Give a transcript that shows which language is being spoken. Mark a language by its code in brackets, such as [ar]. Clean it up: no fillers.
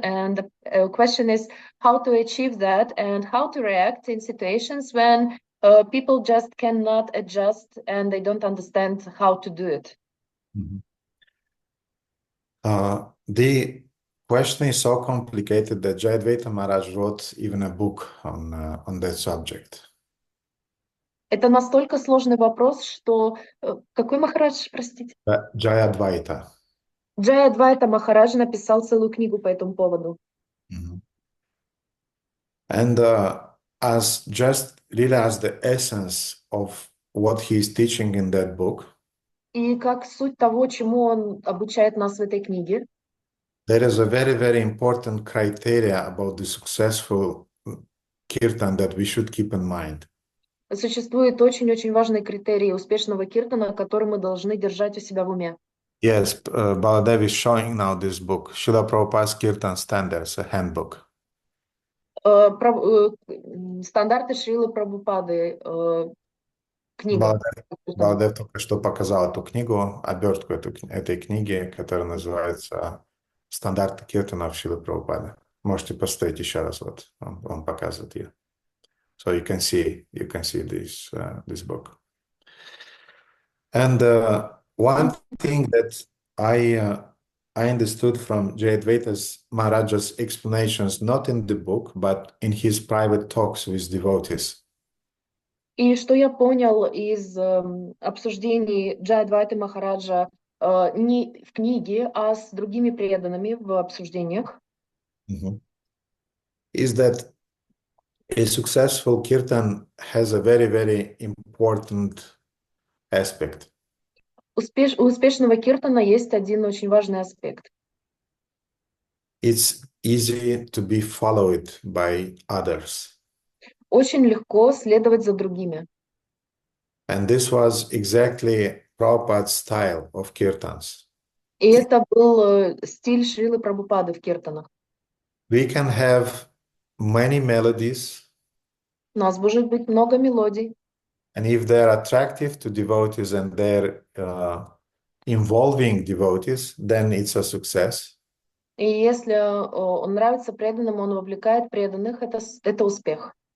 [en] And the question is how to achieve that, and how to react in situations when people just cannot adjust and they don't understand how to do it. The question is so complicated that Jayadvaita Maharaj wrote even a book on that subject. [ru] Это настолько сложный вопрос, что... Какой Махарадж, простите? [en] Jayadvaita. [ru] Джайадвайта Махарадж написал целую книгу по этому поводу. [en] And as the essence of what he is teaching in that book, [ru] И как суть того, чему он обучает нас в этой книге, [en] there is a very, very important criteria about the successful kirtan that we should keep in mind. [ru] существует очень-очень важный критерий успешного киртана, который мы должны держать у себя в уме. [en] Yes, Baladev is showing now this book, Srila Prabhupada's Kirtan Standards, a handbook. [ru] Стандарты Шрилы Прабхупады, книга. Баладев только что показал эту книгу, обертку этой книги, которая называется «Стандарты киртанов Шрилы Прабхупады». Можете посмотреть еще раз, вот он показывает ее. [en] So you can see this book. And one thing that I understood from Jayadvaita Maharaj's explanations, not in the book, but in his private talks with devotees. [ru] И что я понял из обсуждений Джайадвайты Махараджа не в книге, а с другими преданными в обсуждениях, [en] is that a successful kirtan has a very, very important aspect. [ru] У успешного киртана есть один очень важный аспект. [en] It's easy to be followed by others. [ru] Очень легко следовать за другими. [en] And this was exactly Prabhupada's style of kirtans. [ru] И это был стиль Шрилы Прабхупады в киртанах. [en] We can have many melodies. [ru] У нас может быть много мелодий. [en] And if they're attractive to devotees and they're involving devotees, then it's a success. [ru] И если он нравится преданным, он вовлекает преданных, это успех.